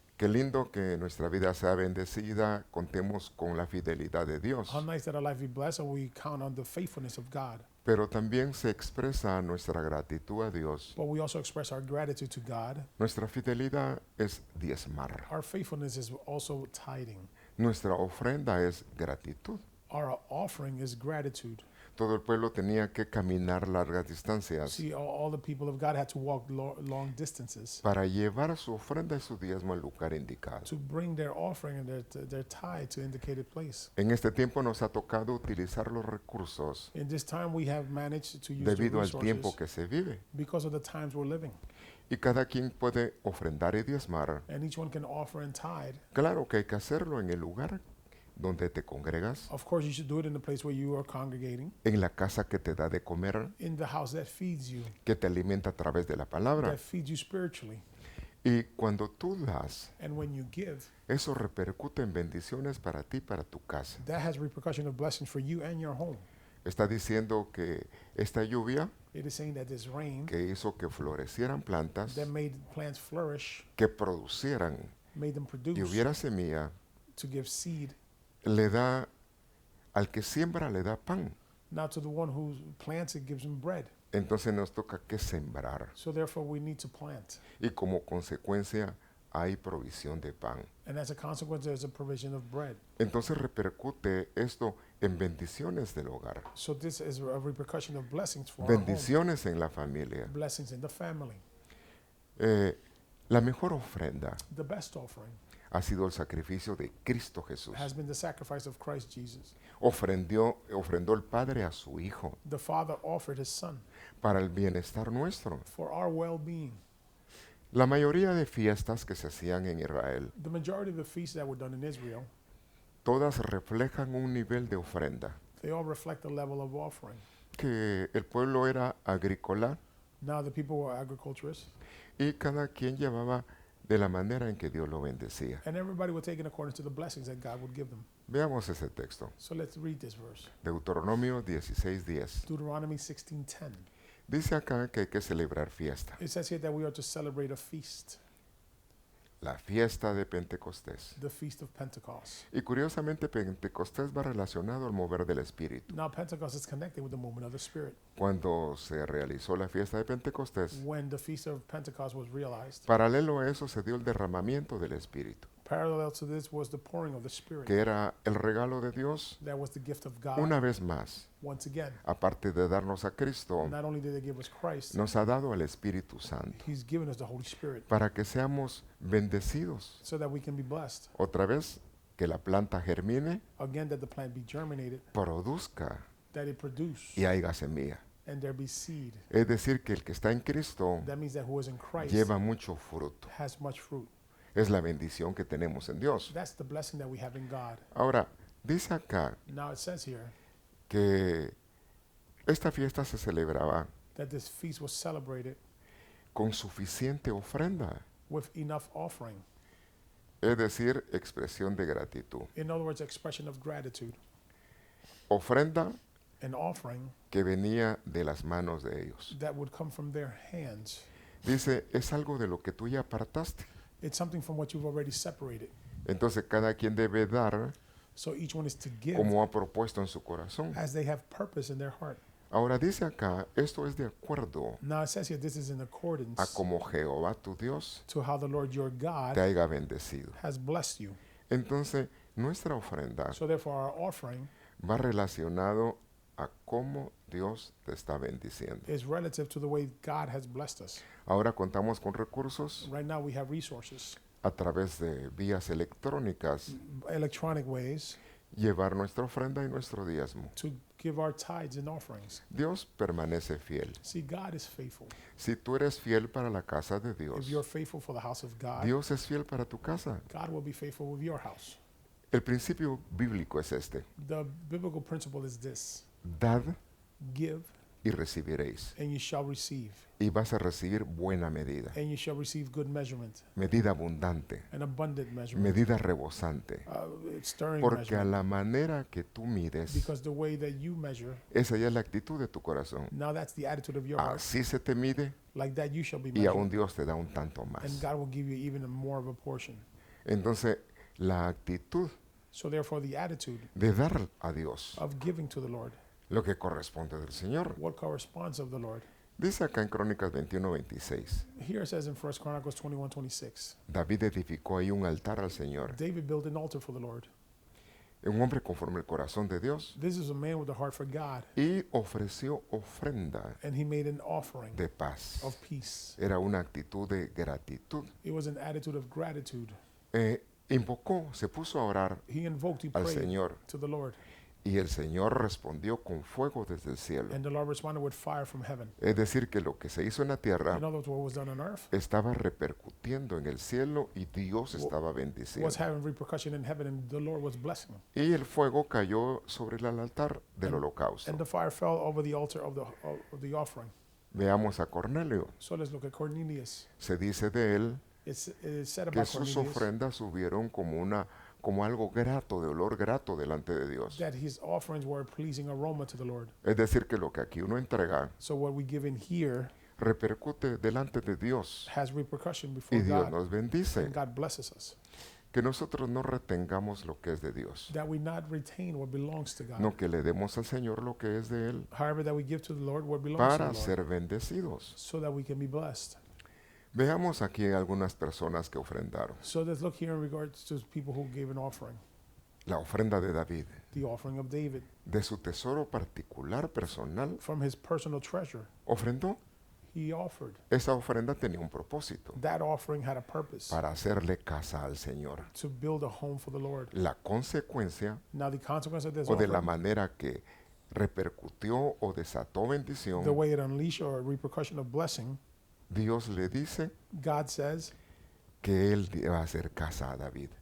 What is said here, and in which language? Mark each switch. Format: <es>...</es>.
<es>Qué lindo que nuestra vida sea bendecida, contemos con la fidelidad de Dios.</es> <en>How nice that our life be blessed and we count on the faithfulness of God.</en> <es>Pero también se expresa nuestra gratitud a Dios.</es> <en>But we also express our gratitude to God.</en> <es>Nuestra fidelidad es diezmar.</es> <en>Our faithfulness is also tithing.</en> <es>Nuestra ofrenda es gratitud.</es> <en>Our offering is gratitude.</en> <es>Todo el pueblo tenía que caminar largas distancias</es> <en>See, all the people of God had to walk long distances</en> <es>para llevar su ofrenda y su diezmo al lugar indicado.</es> <en>to bring their offering and their tithe to indicated place.</en> <es>En este tiempo nos ha tocado utilizar los recursos</es> <en>In this time, we have managed to use the</en> <es>debido al tiempo</es> <en>resources</en> <es>que se vive.</es> <en>because of the times we're living.</en> <es>Y cada quien puede ofrendar y diezmar.</es> <en>And each one can offer and tithe.</en> <es>Claro que hay que hacerlo en el lugar donde te congregas,</es> <en>Of course, you should do it in the place where you are congregating,</en> <es>en la casa que te da de comer,</es> <en>in the house that feeds you,</en> <es>que te alimenta a través de la palabra.</es> <en>that feeds you spiritually.</en> <es>Y cuando tú das,</es> <en>And when you give,</en> <es>eso repercute en bendiciones para ti y para tu casa.</es> <en>that has repercussion of blessings for you and your home.</en> <es>Está diciendo que esta lluvia</es> <en>It is saying that this rain</en> <es>que hizo que florecieran plantas,</es> <en>that made plants flourish,</en> <es>que producieran</es> <en>made them</en> <es>y</es> <en>produce,</en> <es>hubiera semilla,</es> <en>to give seed.</en> <es>le da, al que siembra le da pan.</es> <en>Now to the one who plants it gives him bread.</en> <es>Entonces nos toca que sembrar.</es> <en>So therefore we need to plant.</en> <es>Y como consecuencia hay provisión de pan.</es> <en>And as a consequence, there's a provision of bread.</en> <es>Entonces repercute esto en bendiciones del hogar,</es> <en>So this is a repercussion of blessings for our home.</en> <es>bendiciones en la familia.</es> <en>Blessings in the family.</en> <es>La mejor ofrenda</es> <en>The best offering</en> <es>ha sido el sacrificio de Cristo Jesús.</es> <en>has been the sacrifice of Christ Jesus.</en> <es>Ofrendó el Padre a su Hijo</es> <en>The Father offered his Son</en> <es>para el bienestar nuestro.</es> <en>for our well-being.</en> <es>La mayoría de fiestas que se hacían en Israel,</es> <en>The majority of the feasts that were done in Israel,</en> <es>todas reflejan un nivel de ofrenda,</es> <en>they all reflect a level of offering.</en> <es>que el pueblo era agrícola</es> <en>Now the people were agriculturists,</en> <es>y cada quien llevaba de la manera en que Dios lo bendecía.</es> <en>and everybody would take in accordance to the blessings that God would give them.</en> <es>Veamos ese texto.</es> <en>So let's read this verse.</en> <es>Deuteronomio 16:10.</es> <en>Deuteronomy 16:10.</en> <es>Dice acá que hay que celebrar fiesta.</es> <en>It says here that we are to celebrate a feast,</en> <es>La fiesta de Pentecostés.</es> <en>the feast of Pentecost.</en> <es>Y curiosamente Pentecostés va relacionado al mover del Espíritu.</es> <en>Now Pentecost is connected with the movement of the Spirit.</en> <es>Cuando se realizó la fiesta de Pentecostés,</es> <en>When the feast of Pentecost was realized,</en> <es>paralelo a eso se dio el derramamiento del Espíritu,</es> <en>parallel to this was the pouring of the Spirit.</en> <es>que era el regalo de Dios</es> <en>That was the gift of God.</en> <es>una vez más.</es> <en>Once again,</en> <es>Aparte de darnos a Cristo,</es> <en>not only did he give us Christ,</en> <es>nos ha dado al Espíritu Santo</es> <en>he's given us the Holy Spirit</en> <es>para que seamos bendecidos.</es> <en>so that we can be blessed.</en> <es>Otra vez, que la planta germine,</es> <en>Again, that the plant be germinated,</en> <es>produzca</es> <en>that it produce,</en> <es>y haya semilla.</es> <en>and there be seed.</en> <es>Es decir, que el que está en Cristo</es> <en>That means that who is in Christ</en> <es>lleva mucho fruto.</es> <en>has much fruit.</en> <es>Es la bendición que tenemos en Dios.</es> <en>That's the blessing that we have in God.</en> <es>Ahora, dice acá</es> <en>Now it says here</en> <es>que esta fiesta se celebraba</es> <en>that this feast was celebrated</en> <es>con suficiente ofrenda,</es> <en>with enough offering.</en> <es>es decir, expresión de gratitud.</es> <en>In other words, expression of gratitude.</en> <es>Ofrenda</es> <en>An offering</en> <es>que venía de las manos de ellos.</es> <en>that would come from their hands.</en> <es>Dice, es algo de lo que tú ya apartaste.</es> <en>It's something from what you've already separated.</en> <es>Entonces cada quien debe dar</es> <en>So each one is to give</en> <es>como ha propuesto en su corazón.</es> <en>as they have purpose in their heart.</en> <es>Ahora dice acá, esto es de acuerdo</es> <en>Now it says here this is in</en> <es>a</es> <en>accordance</en> <es>como Jehová tu Dios</es> <en>to how the Lord your</en> <es>te</es> <en>God</en> <es>haya bendecido.</es> <en>has blessed you.</en> <es>Entonces, nuestra ofrenda</es> <en>So therefore our offering</en> <es>va relacionado a cómo Dios te está bendiciendo.</es> <en>is relative to the way God has blessed us.</en> <es>Ahora contamos con recursos</es> <en>Right now we have resources,</en> <es>a través de vías electrónicas</es> <en>electronic ways,</en> <es>llevar nuestra ofrenda y nuestro diezmo.</es> <en>to give our tithes and offerings.</en> <es>Dios permanece fiel.</es> <en>See, God is faithful.</en> <es>Si tú eres fiel para la casa de</es> <en>If</en> <es>Dios,</es> <en>you're faithful for the house of God,</en> <es>Dios es fiel para tu casa.</es> <en>God will be faithful with your house.</en> <es>El principio bíblico es este:</es> <en>The biblical principle is this:</en> <es>dad</es> <en>give,</en> <es>y recibiréis.</es> <en>and you shall receive,</en> <es>Y vas a recibir buena medida,</es> <en>and you shall receive good measurement,</en> <es>medida abundante,</es> <en>an abundant measurement,</en> <es>medida rebosante.</es> <en>stirring</en> <es>Porque a</es> <en>measurement.</en> <es>la manera que tú mides,</es> <en>Because the way that you measure,</en> <es>esa ya es la actitud de tu corazón.</es> <en>now that's the attitude of your heart.</en> <es>Así se te mide</es> <en>Like that, you shall be</en> <es>y aún</es> <en>measured,</en> <es>Dios te da un tanto</es> <en>and</en> <es>más.</es> <en>God will give you even more of a portion.</en> <es>Entonces, la actitud</es> <en>So therefore, the attitude</en> <es>de dar a Dios</es> <en>of giving to the Lord,</en> <es>lo que corresponde del Señor.</es> <en>what corresponds of the Lord.</en> <es>Dice acá en Crónicas 21:26,</es> <en>Here it says in 1 Chronicles 21:26,</en> <es>David edificó ahí un altar al Señor,</es> <en>David built an altar for the Lord.</en> <es>un hombre conforme al corazón de Dios,</es> <en>This is a man with a heart for God,</en> <es>y ofreció ofrenda</es> <en>and he made an offering</en> <es>de paz.</es> <en>of peace.</en> <es>Era una actitud de gratitud.</es> <en>It was an attitude of gratitude.</en> <es>Invocó, se puso a orar</es> <en>He invoked, he</en> <es>al</es> <en>prayed</en> <es>Señor,</es> <en>to the Lord,</en> <es>y el Señor respondió con fuego desde el cielo.</es> <en>and the Lord responded with fire from heaven.</en> <es>Es decir, que lo que se hizo en la tierra</es> <en>In other words, what was done on earth</en> <es>estaba repercutiendo en el cielo y Dios estaba bendiciendo.</es> <en>was having repercussion in heaven, and the Lord was blessing.</en> <es>Y el fuego cayó sobre el altar del</es> <en>And</en> <es>holocausto.</es> <en>the fire fell over the altar of the offering.</en> <es>Veamos a Cornelio.</es> <en>So let's look at Cornelius.</en> <es>Se dice de él</es> <en>It's said</en> <es>que</es> <en>about</en> <es>sus</es> <en>Cornelius</en> <es>ofrendas subieron como algo grato, de olor grato delante de Dios.</es> <en>that his offerings were a pleasing aroma to the Lord.</en> <es>Es decir, que lo que aquí uno entrega</es> <en>So what we give in here</en> <es>repercute delante de Dios</es> <en>has repercussion</en> <es>y</es> <en>before</en> <es>Dios</es> <en>God,</en> <es>nos bendice.</es> <en>and God blesses us.</en> <es>Que nosotros no retengamos lo que es de Dios,</es> <en>That we not retain what belongs to God.</en> <es>no que le demos al Señor lo que es de Él</es> <en>However, that we give to the Lord what belongs</en> <es>para</es> <en>to the Lord,</en> <es>ser bendecidos.</es> <en>so that we can be blessed.</en> <es>Veamos aquí algunas personas que ofrendaron.</es> <en>So let's look here in regards to people who gave an offering.</en> <es>La ofrenda de David,</es> <en>The offering of David</en> <es>de su tesoro particular personal,</es> <en>from his personal treasure.</en> <es>ofrendó.</es> <en>He offered.</en> <es>Esa ofrenda tenía un propósito:</es> <en>That offering had a purpose,</en> <es>para hacerle casa al Señor.</es> <en>to build a home for the Lord.</en> <es>La consecuencia,</es> <en>Now the consequence of this</en> <es>o de la</es> <en>offering,</en> <es>manera que repercutió o desató</es> <en>the</en> <es>bendición,</es> <en>way it unleashed or a repercussion of blessing,</en> <es>Dios le dice</es> <en>God says</en> <es>que él iba a hacer casa a David.</es>